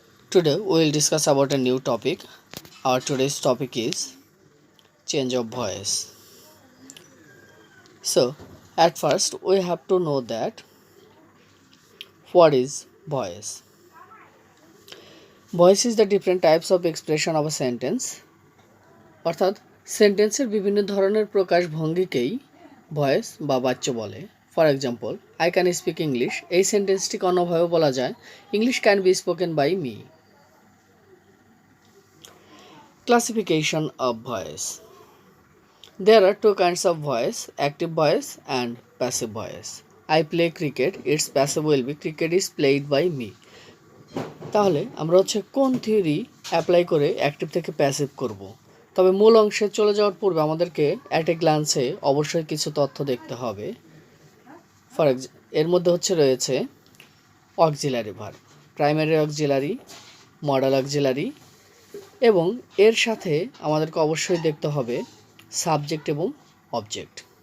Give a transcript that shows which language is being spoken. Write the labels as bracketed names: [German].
[English] Today we will discuss about a new topic. Our today's topic is change of voice. So, at first we have to know that what is voice. Voice is the different types of expression of a sentence. [Bangla] অর্থাৎ সেন্টেন্সের বিভিন্ন ধরনের প্রকাশভঙ্গিকেই voice বা বাচ্য বলে। [English] for example, I can speak English, [Bangla] এই সেন্টেন্সটিকে অন্যভাবে বলা যায় [English] English can be spoken by me. Classification of voice. There are two kinds of voice, active voice and passive voice. I play cricket, its passive will be cricket is played by me. [Bangla] তাহলে আমরা কোন theory apply করে active থেকে passive করব। তবে মূল অংশে চলে যাওয়ার পূর্বে আমাদেরকে অ্যাট এ গ্ল্যান্সে অবশ্যই কিছু তথ্য দেখতে হবে। এর মধ্যে রয়েছে auxiliary verb, primary auxiliary, modal auxiliary এবং এর সাথে আমাদেরকে অবশ্যই দেখতে হবে সাবজেক্ট এবং অবজেক্ট।